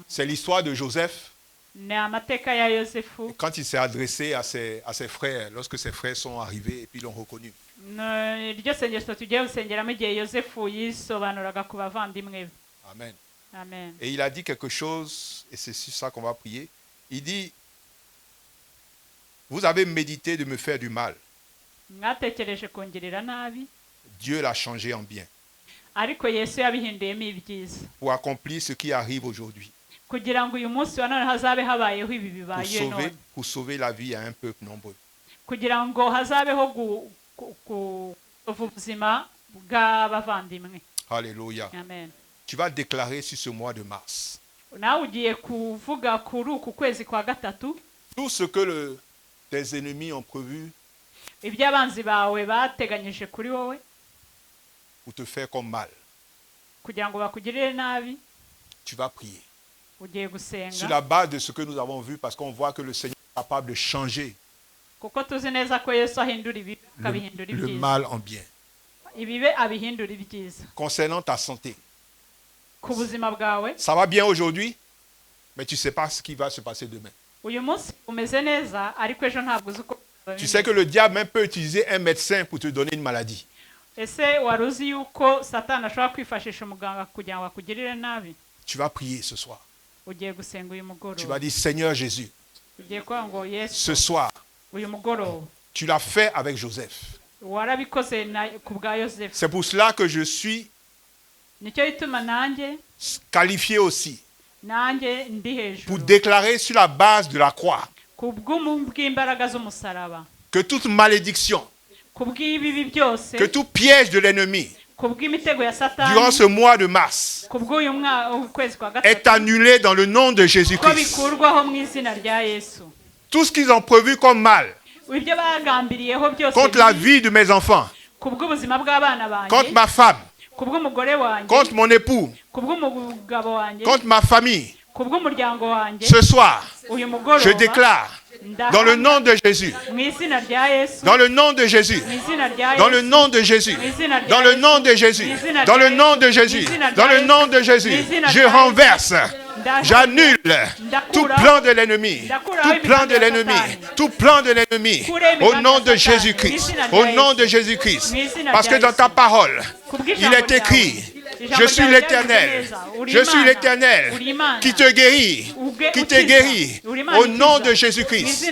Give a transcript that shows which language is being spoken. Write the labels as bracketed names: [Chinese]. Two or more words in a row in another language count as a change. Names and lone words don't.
[French] C'est l'histoire de Joseph. [Kinyarwanda] Ni amateka ya Yosefu. [French] Quand il s'est adressé à ses frères, lorsque ses frères sont arrivés et puis l'ont reconnu. [Kinyarwanda] Iryo sengesho tugiye gusengeramo igihe Yosefu yisobanuraga ku bavandimwe be. Amen. Amen. [French] Et il a dit quelque chose, et c'est sur ça qu'on va prier. Il dit, vous avez médité de me faire du mal. [Kinyarwanda] Mwatekereje kungirira nabi, [French] Dieu l'a changé en bien [Kinyarwanda] ariko Yesu yabihinduyemo ibyiza [French] pour accomplir ce qui arrive aujourd'hui. [Kinyarwanda] kugira ngo uyu munsi wa none hazabe habayeho ibi bibaye none, [French] pour sauver la vie à un peuple nombreux. [Kinyarwanda] kugira ngo hazabeho kuva ubuzima bw'abavandimwe. Alléluia. Amen. [French] Tu vas déclarer sur ce mois de mars [Kinyarwanda] Nawe ugiye kuvuga kuri uku kwezi kwa gatatu [French] tout ce que tes ennemis ont prévu [Kinyarwanda] ibyo abanzi bawe bateganyije kuri wowe [French] pour te faire comme mal. [Kinyarwanda] kugira ngo bakugirire nabi. [French] Tu vas prier [Kinyarwanda] Ugiye [French] sur [Kinyarwanda] gusenga [French] la base de ce que nous avons vu, parce qu'on voit que le Seigneur est capable de changer [Kinyarwanda] kuko tuzi neza ko Yesu ahindura ibibi akabihindura [French] le [Kinyarwanda] ibyiza, [French] mal en bien. [Kinyarwanda] ibibe abihindura ibyiza. [French] Concernant ta santé, [Kinyarwanda] Ku buzima bwawe [French] ça va bien aujourd'hui, mais tu ne sais pas ce qui va se passer demain. [Kinyarwanda] uyu munsi umeze neza, ariko ejo ntabwo uzi uko [French] Tu sais que le diable même peut utiliser un médecin pour te donner une maladie. [Kinyarwanda] ese wari uzi yuko Satani ashobora kwifashisha umuganga kugira ngo akugirire nabi? [French] Tu vas prier ce soir. [Kinyarwanda] Ugiye gusenga uyu [French] Tu vas [Kinyarwanda] mugoroba, [French] dire, Seigneur Jésus, [Kinyarwanda] ugiye kuvuga ngo Yesu, [French] ce soir, [Kinyarwanda] uyu mugoroba [French] tu l'as fait avec Joseph. [Kinyarwanda] warabikoze ku bwa Yosefu. [French] C'est pour cela que je suis [Kinyarwanda] Nicyo gituma nanjye [French] qualifié aussi [Kinyarwanda] ndi [French] pour [Kinyarwanda] hejuru [French] déclarer sur la base de la croix [Kinyarwanda] ku bw'imbaraga z'umusaraba, [French] que toute malédiction, [Kinyarwanda] ku bw'ibibi byose, [French] que tout piège de l'ennemi [Kinyarwanda] ku bw'imitego ya [French] durant [Kinyarwanda] Satani, [French] ce mois de mars [Kinyarwanda] ku bw'uyu kwezi kwa [French] est [Kinyarwanda] gatatu, [French] annulé dans le nom de [Kinyarwanda] ko [French] Jésus-Christ. [Kinyarwanda] bikurwaho mu izina rya Yesu. [French] Tout ce qu'ils ont prévu comme mal [Kinyarwanda] Ibyo bagambiriyeho byose [French] contre la [Kinyarwanda] bibi, [French] vie de mes enfants, [Kinyarwanda] ku bw'ubuzima bw'abana [French] contre [Kinyarwanda] banjye, [French] ma femme, [Kinyarwanda] ku bw'umugore wanjye, [French] contre mon époux, [Kinyarwanda] ku bw'umugabo wanjye, [French] contre ma famille, [Kinyarwanda] ku bw'umuryango wanjye, [French] ce soir, [Kinyarwanda] uyu [French] je [Kinyarwanda] mugoroba [French] déclare dans le nom de Jésus, [Kinyarwanda] mu izina rya Yesu, [French] dans le nom de Jésus, [Kinyarwanda] mu izina rya [French] dans le [Kinyarwanda] Yesu, [French] nom de Jésus, dans le nom de Jésus, dans le nom de Jésus, dans le nom de Jésus, je renverse, j'annule tout plan de l'ennemi, tout plan de l'ennemi, tout plan de l'ennemi, au nom de Jésus-Christ, au nom de Jésus-Christ, parce que dans ta parole, il est écrit, je suis l'Éternel, je suis l'Éternel qui te guérit, qui te guérit, au nom de Jésus-Christ.